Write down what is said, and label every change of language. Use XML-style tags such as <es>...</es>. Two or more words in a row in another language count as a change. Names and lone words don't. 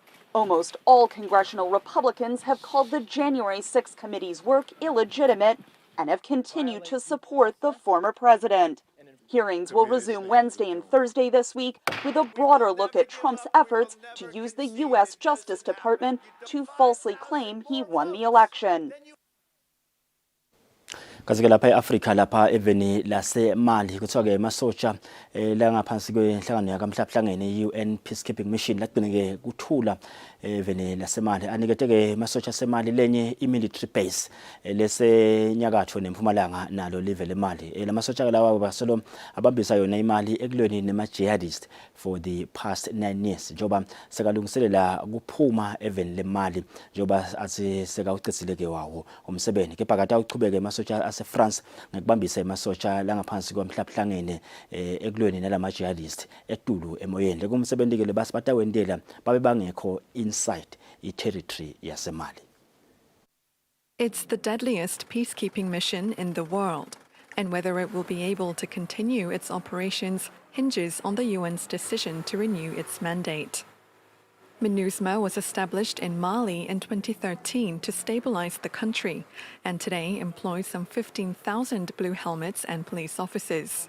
<en>Almost all congressional Republicans have called the January 6th committee's work illegitimate and have continued to support the former president. Hearings will resume Wednesday and Thursday this week with a broader look at Trump's efforts to use the U.S. Justice Department to falsely claim he won the election.</en> <ss>Kazi-ke lapha e-Afrika lapha eveni laseMali kuthiwa-ke emasotsha langaphansi kwenhlangano yakamhlahlangene i-UN Peacekeeping Mission lagcine-ke kuthula eveni laseMali anikete-ke amasotsha aseMali lenye i-</ss> <en>military base</en> <ss>lesenyakatho nempumalanga nalo live leMali. Lamasotsha lawa basolo abambisa yona imali ekulweni nema-jihadist</ss> <en>for the past 9 years</en> <ss>njengoba sekalungiselela kuphuma eveni leMali njengoba athi sekawucisile-ke wawo umsebenzi kepha kade awuchubeke amasotsha ase-France ngokubambisa amasotsha langaphansi kwamhlahlangene ekulweni nalama-jihadist etulu emoyeni lekumsebenzi-ke lebasi batawentela babe bangekho inside i-territory yaseMali.</ss> <en>It's the deadliest peacekeeping mission in the world, and whether it will be able to continue its operations hinges on the UN's decision to renew its mandate. MINUSMA was established in Mali in 2013 to stabilize the country, and today employs some 15,000 blue helmets and police officers.</en>